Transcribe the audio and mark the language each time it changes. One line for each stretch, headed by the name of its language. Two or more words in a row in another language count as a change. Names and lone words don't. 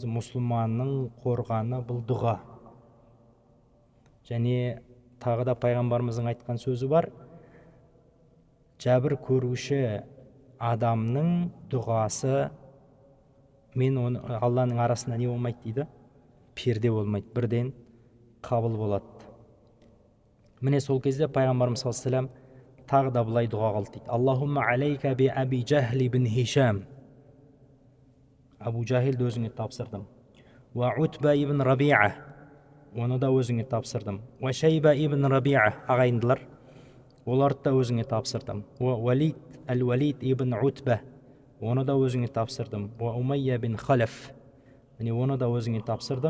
Kazakh: Мұсылманның қорғаны бұл дұға. Және тағы да пайғамбарымыздың айтқан сөзі бар: жәбір көруші адамның дұғасы мен Алланың арасында не болмайды дейді? Перде болмайды, бірден қабыл болады. Міне сол кезде пайғамбарымыз
Arabic: صلى الله عليه وسلم
Kazakh: тағы да былай дұға қылды дейді:
Arabic: اللهم عليك بأبي جهل بن هشام.
Kazakh: Абу Жахилді өзіңе тапсырдым. Ва Утба ибн Рабиа. Оны да өзіңе тапсырдым. Ва Шайба ибн Рабиа, ағайындылар, оларды да өзіңе тапсырдым. Ва Валид ибн Утба. Оны да өзіңе тапсырдым. Ва Умайя бин Халаф. Оны да өзіңе тапсырдым.